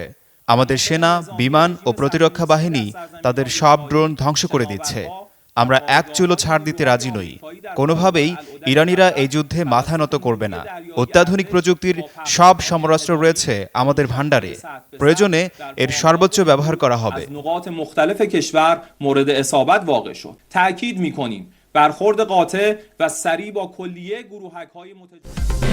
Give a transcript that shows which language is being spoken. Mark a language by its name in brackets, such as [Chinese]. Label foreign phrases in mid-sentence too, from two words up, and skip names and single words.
[Bangla] আমাদের সেনা, বিমান ও প্রতিরক্ষা বাহিনী তাদের সব ড্রোন ধ্বংস করে দিচ্ছে। আমরা এক চুলও ছাড় দিতে রাজি নই। কোনোভাবেই ইরানিরা এই যুদ্ধে মাথা নত করবে না। অত্যাধুনিক প্রযুক্তির সব সমরাস্ত্র রয়েছে আমাদের ভাণ্ডারে। প্রয়োজনে এর সর্বোচ্চ ব্যবহার করা হবে। [Persian] برخورد قاطع و سریع با کلیه گروهک‌های